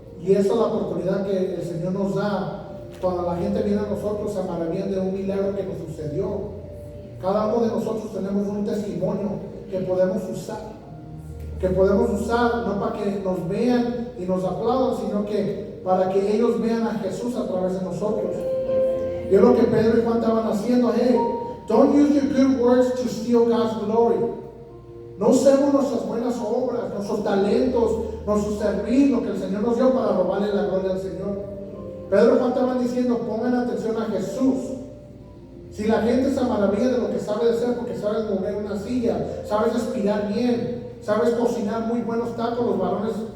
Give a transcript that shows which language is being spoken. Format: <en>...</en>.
<es>Y esa es la oportunidad que el Señor nos da cuando la gente viene a nosotros, se maravillan de un milagro que nos sucedió. Cada uno de nosotros tenemos un testimonio que podemos usar. Que podemos usar no para que nos vean y nos aplaudan, sino que para que ellos vean a Jesús a través de nosotros. Y es lo que Pedro y Juan estaban haciendo.</es> <en>Hey, don't use your good words to steal God's glory.</en> <es>No usemos nuestras buenas obras, nuestros talentos, nuestro servir, lo que el Señor nos dio para robarle la gloria al Señor. Pedro y Juan estaban diciendo, pongan atención a Jesús. Si la gente se maravilla de lo que sabe hacer porque sabes mover una silla, sabes aspirar bien, sabes cocinar muy buenos tacos, los varones.</es>